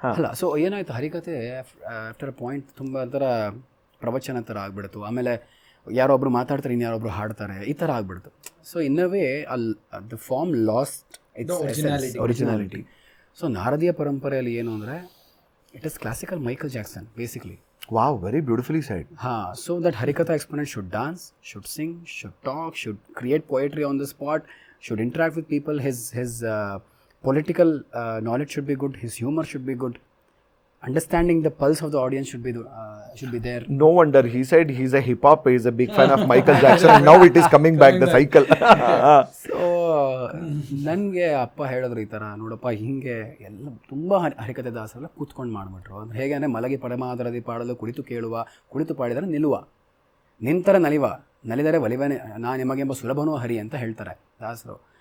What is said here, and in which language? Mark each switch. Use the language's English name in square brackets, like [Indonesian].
[Kannada] ಅಲ್ಲ, ಸೊ ಏನಾಯಿತು, ಹರಿಕತೆ [English] after a point [Kannada] ತುಂಬ ಒಂಥರ ಪ್ರವಚನ ಥರ ಆಗಿಬಿಡ್ತು. ಆಮೇಲೆ ಯಾರೊಬ್ರು ಮಾತಾಡ್ತಾರೆ, ಇನ್ಯಾರೊಬ್ರು ಹಾಡ್ತಾರೆ, ಈ ಥರ ಆಗಿಬಿಡ್ತು. [English] So in a way the form lost its originality. [Kannada] So ನಾರದೀಯ ಪರಂಪರೆಯಲ್ಲಿ ಏನು ಅಂದರೆ [English] It is classical Michael Jackson basically. Wow, very beautifully said. So that Harikatha exponent should dance, should sing, should talk, should create poetry on the spot, should interact with people. His political knowledge should be good. His humor should be good. Understanding the pulse of the audience should be there. No wonder he said he's a hip hop. He's a big fan of Michael Jackson. And now it is coming back the cycle. [Kannada] So ನನಗೆ ಅಪ್ಪ ಹೇಳಿದ್ರು ಈ ಥರ, ನೋಡಪ್ಪ ಹಿಂಗೆ ಎಲ್ಲ ತುಂಬ ಹರಿಕತೆ ದಾಸರೆಲ್ಲ ಕೂತ್ಕೊಂಡು ಮಾಡಿಬಿಟ್ರು. ಅದು ಹೇಗೆ ಅಂದರೆ ಮಲಗಿ ಪರಮಾದರದಿ ಪಾಡಲು ಕುಳಿತು ಕೇಳುವ, ಕುಳಿತು ಪಾಡಿದರೆ ನಿಲ್ಲುವ, ನಿಂತರ ನಲಿದರೆ ಒಲಿವನೇ ನಾ ನಿಮಗೆಂಬ ಸುಲಭನೂ ಹರಿ ಅಂತ ಹೇಳ್ತಾರೆ ದಾಸರು.